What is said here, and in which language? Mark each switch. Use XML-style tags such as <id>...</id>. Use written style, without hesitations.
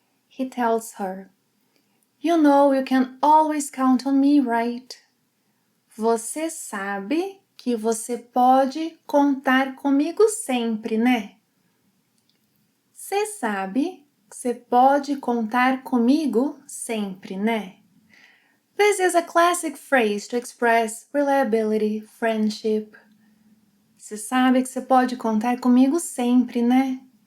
<en>He tells her, You know you can always count on me, right?</en> <pt>Você sabe que você pode contar comigo sempre, né? Você sabe que você pode contar comigo sempre, né?</pt> <en>This is a classic phrase to express reliability, friendship.</en> <pt>Você sabe que você pode contar comigo sempre, né?</pt>